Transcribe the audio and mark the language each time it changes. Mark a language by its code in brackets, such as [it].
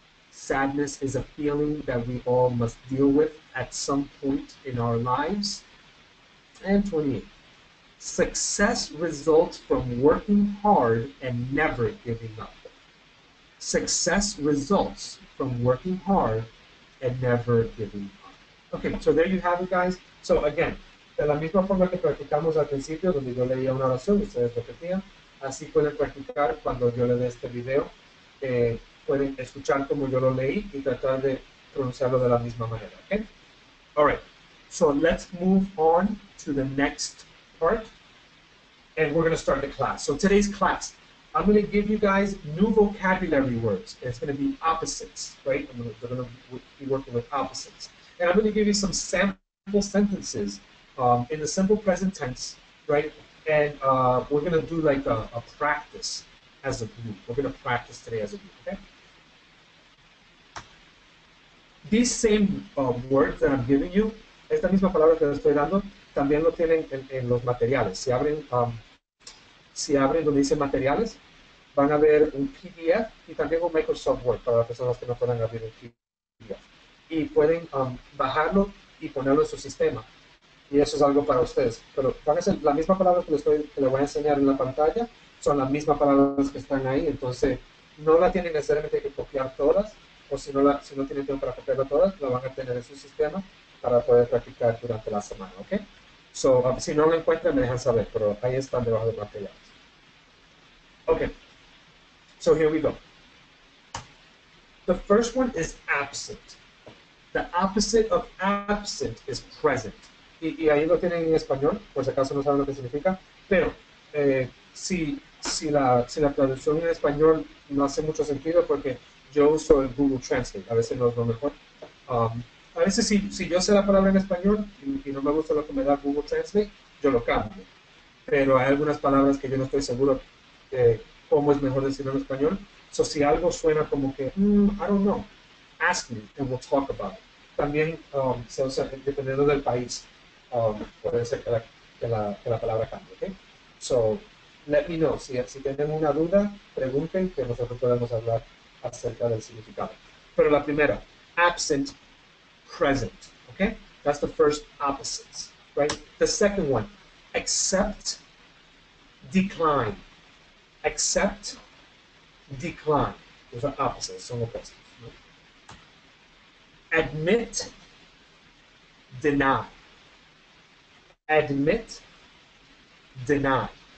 [en] Sadness is a feeling that we all must deal with at some point in our lives. And 28. Success results from working hard and never giving up. Success results from working hard and never giving up. Okay, so there you have it, guys. [es] So again, de la misma forma que practicamos al principio, donde yo leía una oración y ustedes repetían, así pueden practicar cuando yo le dé este video. Pueden escuchar como yo lo leí y tratar de pronunciarlo de la misma manera. [en] Okay? All right. So let's move on to the next part, and we're going to start the class. So today's class, I'm going to give you guys new vocabulary words. It's going to be opposites, right? We're going to be working with opposites. And I'm going to give you some sample sentences in the simple present tense, right? And we're going to do like a practice as a group. We're going to practice today as a group, okay? These same words that I'm giving you, [es] esta misma palabra que les estoy dando, también lo tienen en los materiales. Si abren donde dice materiales, van a ver un PDF y también un Microsoft Word para las personas que no puedan abrir un PDF. Y pueden bajarlo y ponerlo en su sistema. Y eso es algo para ustedes. Pero van a ser la misma palabra que les voy a enseñar en la pantalla, son las mismas palabras que están ahí. Entonces, no la tienen necesariamente que copiar todas, o si no tienen tiempo para copiarla todas, la van a tener en su sistema para poder practicar durante la semana, ¿ok? So, si no lo encuentran, me dejan saber, pero ahí están debajo de materiales. [en] Okay, so here we go. The first one is absent. The opposite of absent is present. [es] Y ahí lo tienen en español, por si acaso no saben lo que significa, pero si la traducción en español no hace mucho sentido porque yo uso el Google Translate, a veces no es lo mejor. A veces si yo sé la palabra en español y no me gusta lo que me da Google Translate, yo lo cambio. Pero hay algunas palabras que yo no estoy seguro cómo es mejor decirlo en español. [en] So [es] si algo suena como que, [en] I don't know, ask me and we'll talk about it. [es] También se usa dependiendo del país. Puede ser que la palabra cambie, ¿ok? So, [en] let me know. [es] Si tienen una duda, pregunten que nosotros podemos hablar acerca del significado. Pero la primera, absent, present, okay? [en] That's the first opposites, right? The second one, accept, decline. Accept, decline. Those are opposites, [es] son opuestos. [en] ¿No? Admit, deny. Admit, deny.